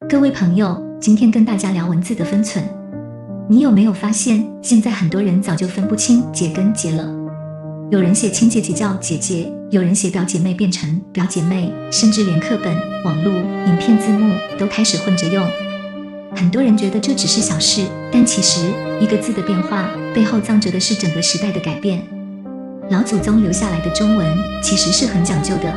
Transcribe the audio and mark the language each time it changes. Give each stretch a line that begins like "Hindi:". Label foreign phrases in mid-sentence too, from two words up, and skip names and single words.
Chinese: 各位朋友，今天跟大家聊文字的分寸。你有沒有發現，現在很多人早就分不清姐跟姐了？有人寫親姐姐叫姐姐，有人寫表姐妹變成表姐妹，甚至連課本、網絡、影片字幕都開始混着用。很多人覺得這只是小事，但其實一個字的變化背後藏着的是整個時代的改變。老祖宗留下來的中文其實是很講究的。